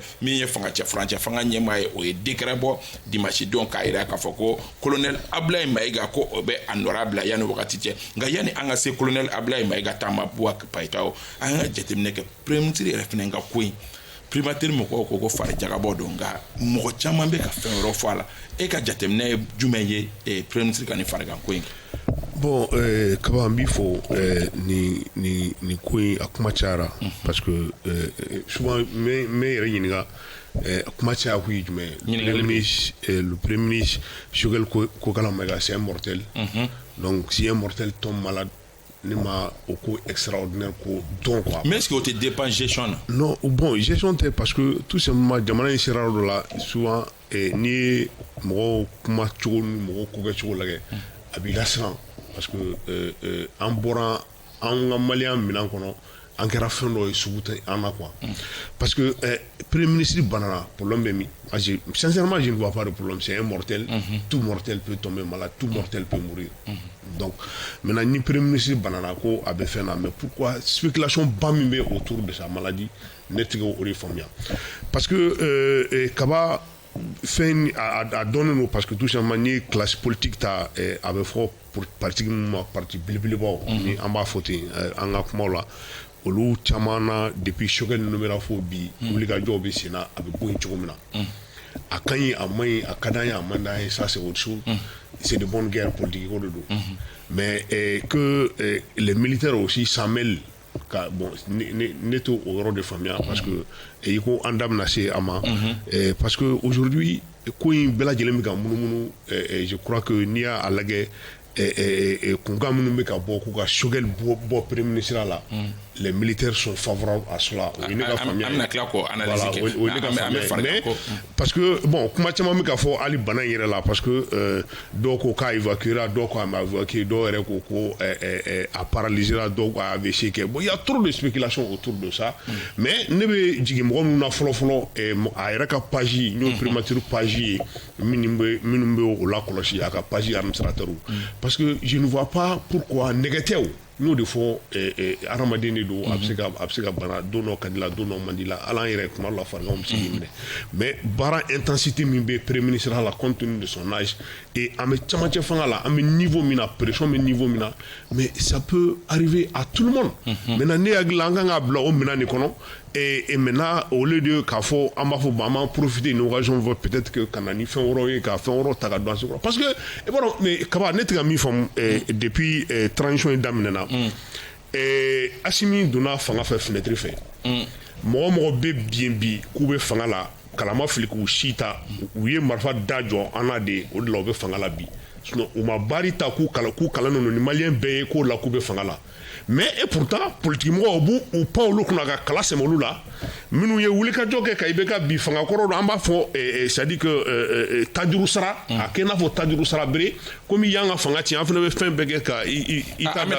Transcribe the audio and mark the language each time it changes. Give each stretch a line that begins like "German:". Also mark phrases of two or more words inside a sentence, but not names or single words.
Bambara: min ye fangacɛ furancɛ fanga ɲɛmaa ye o ye décret bɔ dimanche don k'a yira k'a fɔ ko colonel Ablaye Mayiga ko o bɛ a nɔra bila yanni wagati cɛ nka yanni an ka se colonel Ablaye Mayiga taama Buwa Paitaw an ka jateminɛ kɛ
French: premier ministre
Bambara: yɛrɛ fana ka ko in primature mɔgɔw ko fari jagabɔ don nka mɔgɔ caman bɛ ka fɛn wɛrɛ fɔ a la e ka jateminɛ ye jumɛn ye
French: premier ministre
Bambara: ka nin farigan ko in bon kaba an b'i fo ni ko in a kuma cayara
French: parce que souvent
Bambara: n bɛ yɛrɛ ɲininka kuma caya kun ye jumɛn
French: le premier ministre Choguel Kokala Mayiga c'est un mortel donc si un mortel tombe malade
Bambara: ne ma
French: au coup extraordinaire
Bambara: ko don quoi.
French: Mais est-ce que tu dépend gestion na? Non, bon, gestion c'est parce que tout simplement
Bambara: jamana in sera do la souvent ni mo kuma cogo ni mo ko ga cogo lagɛ a bi lasiran
French: parce que
Bambara: an bɔra an ka malien minan kɔnɔ an kɛra fɛn dɔ ye sugu tɛ an na quoi
French: parce que premier ministre
Bambara: banana problème bɛ min
French: sincèrement je ne vois pas de problème c'est un mortel tout mortel peut tomber malade tout mortel peut mourir donc maintenant ni premier ministre
Bambara: banana ko a bɛ fɛn na
French: mais pourquoi spéculation
Bambara: ba min bɛ
French: autour de sa maladie
Bambara: ne tɛ o de faamuya
French: parce que
Bambara: kaba fɛn a dɔnnen don
French: parce que tout simplement
Bambara: ni
French: classe politique
Bambara: ta a bɛ fɔ parti min ma parti belebelebaw ni an b'a fɔ ten an ka kumaw la olu caman na depuis Choguel ninnu bɛna fɔ bi wulikajɔw bɛ sen na a bɛ bɔ yen cogo min na a ka ɲi a man ɲi a ka d'an ye a man d'an ye
French: ça c'est autre chose c'est de bonne guerre politique
Bambara: ko de don
French: mais que les militaires aussi s'en mêlent
Bambara: ka bon ne t'o o yɔrɔ de faamuya
French: parce que
Bambara: i ko an da bɛna se a ma
French: parce que aujourd'hui
Bambara: ko in bɛɛ lajɛlen bɛ ka munumunu
French: je crois que
Bambara: n'i y'a lajɛ kunkan minnu bɛ ka bɔ k'u ka Choguel bɔ
French: premier ministre
Bambara: la
French: les militaires sont favorables à cela
Bambara: o ye ne ka faamuya
French: mais parce que bon
Bambara: kuma caman bɛ ka fɔ hali bana in yɛrɛ la parce que dɔw ko k'a évacuera dɔw ko a ma évacuer dɔw yɛrɛ ko ko a paralysera dɔw ko a AVC kɛ bon
French: il y a trop de spéculation autour de ça
Bambara: mais ne bɛ jigin mɔgɔ minnu na fɔlɔ a yɛrɛ ka page n'o primature page ye minnu bɛ o la kɔlɔsi a ka
French: page administrateur parce que je ne vois pas pourquoi
Bambara: nɛgɛ tɛ o n'o de fɔ hadamaden de don a bɛ se ka bana don dɔ ka di la don dɔ man di la ala an yɛrɛ kuma dɔ la fariganw bɛ se k'i minɛ mais baara intensité min bɛ
French: premier ministre
Bambara: la
French: compte tenu de son âge et
Bambara: an bɛ camancɛ fanga la an bɛ niveau min na pression bɛ niveau min na
French: mais ça peut arriver à tout le monde maintenant
Bambara: ne hakili la an kan k'a bila o minɛn de kɔnɔ
French: et maintenant au lieu de
Bambara: k'a fɔ an b'a fɔ bon an b'an profiter ni occasion fɔ
French: peut-être que
Bambara: ka na ni fɛn wɛrɛw ye ka fɛn wɛrɛw ta ka don an sekɔrɔ
French: parce que
Bambara: i b'a dɔn mais kaba ne tɛ ka min faamu depuis transition in daminɛna Assimi donna fanga fɛ fenêtre fɛ mɔgɔ mɔgɔ bɛ bien bi k'u bɛ fanga la kalama fili k'u si ta u ye marifa da jɔ an na de o de la u bɛ fanga la bi sinon u ma baari ta k'u kalan ninnu ni maliyɛn bɛɛ ye k'o la k'u bɛ fanga la
French: mais et pourtant politique
Bambara: mɔgɔw b'u pan olu kunna ka kala sɛmɛ olu la minnu ye wulikajɔ kɛ ka IBK bi fanga kɔrɔ an b'a fɔ
French: c'est à dire que
Bambara: tajuru sara a kɛ n'a fɔ tajuru sara bere komi y'an ka fanga tiɲɛ an fana bɛ fɛn bɛɛ kɛ ka i ta dafi